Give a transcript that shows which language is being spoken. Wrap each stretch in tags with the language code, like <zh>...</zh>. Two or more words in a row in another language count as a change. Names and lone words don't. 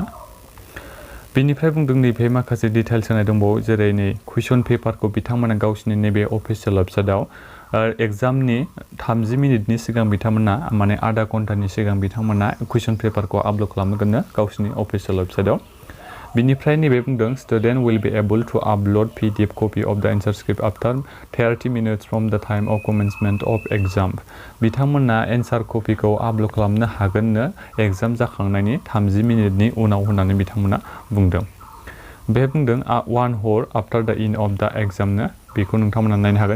<brx>बेनिफ्राय बुंदों नैबे माखासे डिटेल्स होनाय दंबावो, जेरै नै</brx> <en>question paperखौ</en> <brx>बिथांमोना गावसिनि नैबे</brx> <en>official websiteआव</en> <brx>एग्जामनि 30 मिनिटनि सिगां बिथांमोना, माने</brx> <hi>आधा घन्टानि</hi> <brx>सिगां बिथांमोना</brx> <en>question paperखौ</en> <brx>आपल'ड खालामगोन गावसिनि</brx> <en>official websiteआव।</en> <brx>बिनिफ्राय नैबे बुंदों</brx> <en>student will be able to upload PDF copy of the answer script after 30 minutes from the time of commencement of exam.</en> <brx>बिथांमोना</brx> <en>answer copyखौ</en> <brx>आपल'ड खालामनो हागोननो एग्जाम जाखांनायनि 30 मिनिटनि उनाव होननानै बिथांमोना बुंदों। बे बुंदों</brx> <en>1 hour after the end of the examनो,</en> <brx>बेखौ नोंथांमोना नायनो हागोन।</brx>